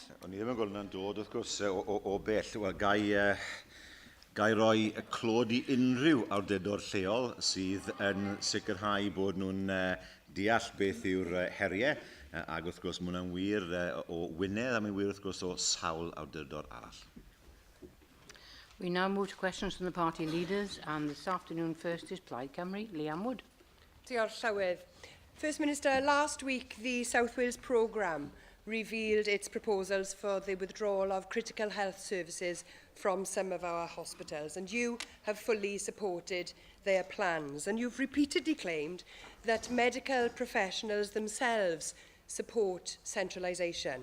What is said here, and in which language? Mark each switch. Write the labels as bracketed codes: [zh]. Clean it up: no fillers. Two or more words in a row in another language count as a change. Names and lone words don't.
[cy] O'n I ddim yn gweld yna'n dod, wrth gwrs, o bell. Wel, gai roi y clod I unrhyw awdurdod lleol sydd yn sicrhau bod nhw'n deall beth yw'r heriau, ac wrth gwrs mae hwnna'n wir o Wynedd, a mae'n wir wrth gwrs o sawl awdurdod arall. [en] We now move to questions from the party leaders, and this afternoon first is Plaid Cymru, Liam Wood. [cy] Diolch Llywydd. [en] First Minister, last week the South Wales programme revealed its proposals for the withdrawal of critical health services from some of our hospitals, and you have fully supported their plans, and you've repeatedly claimed that medical professionals themselves support centralisation.